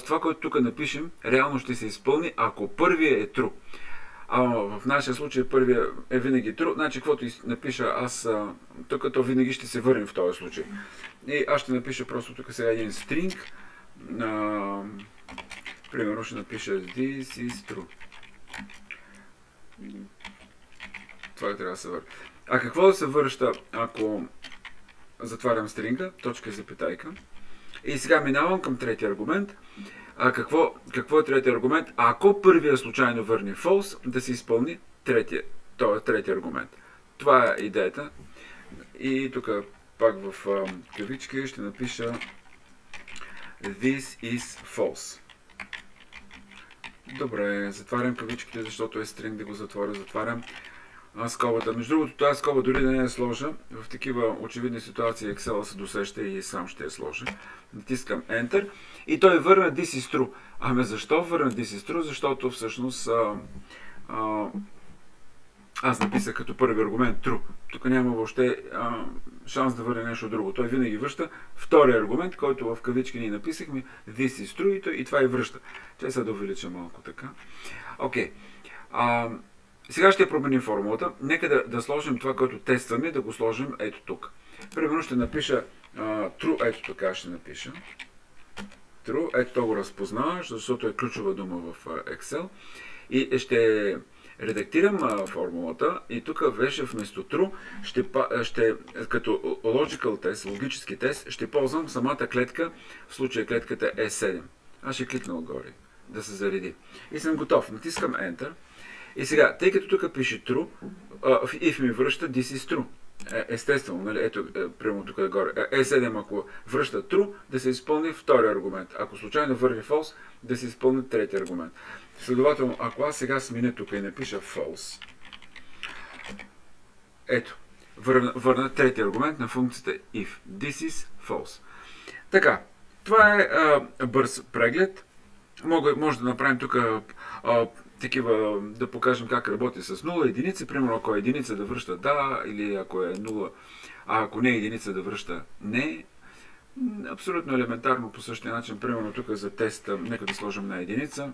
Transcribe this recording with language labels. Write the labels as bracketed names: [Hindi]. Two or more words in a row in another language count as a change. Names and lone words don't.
[Bulgarian] това, което тук напишем, реално ще се изпълни, ако първия е true. В нашия случай първия е винаги true, значи каквото напиша аз тук, то винаги ще се върне в този случай. И аз ще напиша просто тук сега един string. Примерно ще напиша [English] this is true. [Bulgarian] Това трябва да се върне. А какво да се връща, ако затварям стринга, точка и запетайка. И сега минавам към третия аргумент. Какво е третия аргумент? Ако първия случайно върне false, да се изпълни третия аргумент. Това е идеята. И тук пак в кавички ще напиша [English] this is false. [Bulgarian] Добре, затварям кавичките, защото е стринг, да го затворя. Затварям скобата. Между другото, тази скоба дори да не е сложа, в такива очевидни ситуации Excel се досеща и сам ще я сложа. Натискам Enter и той върна [English] This is true. [Bulgarian] Ами защо върна [English] This is true? [Bulgarian] Защото всъщност аз написах като първи аргумент true. Тук няма въобще шанс да върне нещо друго. Той винаги връща втория аргумент, който в кавички ние написахме [English] This is true [Bulgarian] и това и връща. Чай сега да увелича малко така. Окей. Сега ще променим формулата. Нека да сложим това, което тестваме, да го сложим ето тук. Примерно ще напиша true, ето така ще напиша. True, ето то го разпознава, защото е ключова дума в Excel. И ще редактирам формулата и тук вече вместо true, като [English] logical test, [Bulgarian] логически тест, ще ползвам самата клетка, в случая клетката е 7. Аз ще кликна отгоре да се зареди. И съм готов. Натискам Enter. И сега, тъй като тук пише true, if ми връща [English] this is true. [Bulgarian] Естествено, нали, ето, прямо тук горе. E7, ако връща true, да се изпълни втори аргумент. Ако случайно върне false, да се изпълни трети аргумент. Следователно, ако аз сега сменя тук и напиша false, ето, върна трети аргумент на функцията if. [English] This is false. [Bulgarian] Така, това е бърз преглед. Може да направим тук такива, да покажем как работи с 0 единици. Примерно, ако е единица да връща да, или ако е 0, а ако не е единица да връща не. Абсолютно елементарно по същия начин. Примерно тук за теста, нека да сложим на единица.